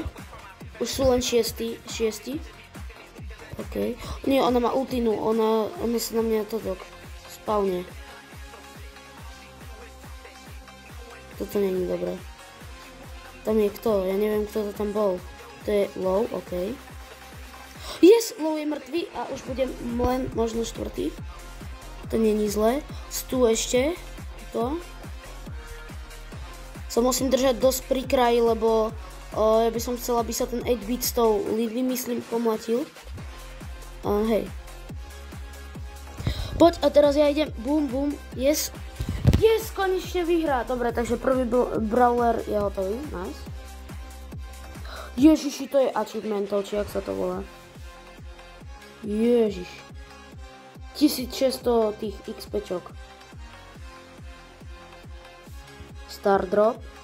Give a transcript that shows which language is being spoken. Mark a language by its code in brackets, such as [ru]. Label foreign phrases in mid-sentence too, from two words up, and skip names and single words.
[sk] Už sú len 6. OK. Nie, ona má ultinu, ona sa na mňa toto spawne. Toto není dobré. Tam je kto? Ja neviem, kto to tam bol. To je low, OK. Yes, low je mŕtvý a už budem len možno 4. To není zle. Tu ešte. To. Sa musím držať dosť pri kraji, lebo ja by som chcela, aby sa ten 8-bit s tou Lily, myslím, pomlatil. Hej. Poď, a teraz ja idem. Bum, bum. Yes. Yes, konečne vyhrá. Dobre, takže prvý brawler je hotový. Nice. Ježiši, to je achievementov, či jak sa to volá. Ježiš. 1600 tých XPčok. [en] Star drop.